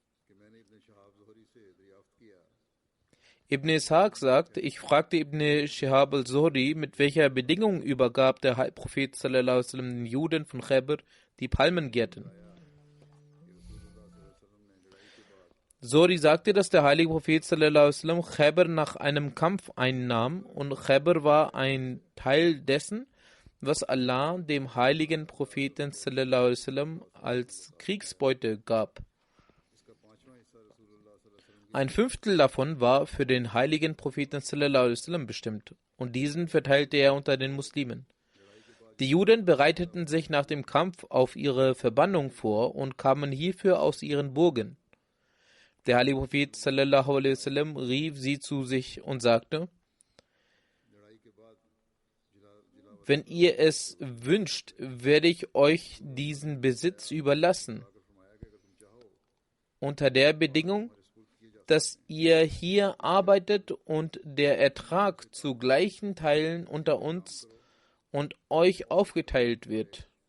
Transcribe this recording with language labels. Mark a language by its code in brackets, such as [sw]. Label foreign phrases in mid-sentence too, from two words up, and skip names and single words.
[de] Ibn Ishaq sagt, ich fragte Ibn Shihab al-Zuhri, mit welcher Bedingung übergab der Prophet [ar] صلى الله عليه وسلم [de] den Juden von Khaybar die Palmengärten. Zuhri sagte, dass der heilige Prophet [ar] صلى الله عليه وسلم [de] Khaybar nach einem Kampf einnahm und Khaybar war ein Teil dessen, was Allah dem heiligen Propheten [ar] صلى الله عليه وسلم [de] als Kriegsbeute gab. Ein Fünftel davon war für den heiligen Propheten [ar] صلى الله عليه وسلم [de] bestimmt und diesen verteilte er unter den Muslimen. Die Juden bereiteten sich nach dem Kampf auf ihre Verbannung vor und kamen hierfür aus ihren Burgen. Der heilige Prophet [ar] صلى الله عليه وسلم [de] rief sie zu sich und sagte: Wenn ihr es wünscht, werde ich euch diesen Besitz überlassen, unter der Bedingung, dass ihr hier arbeitet und der Ertrag zu gleichen Teilen unter uns und euch aufgeteilt wird.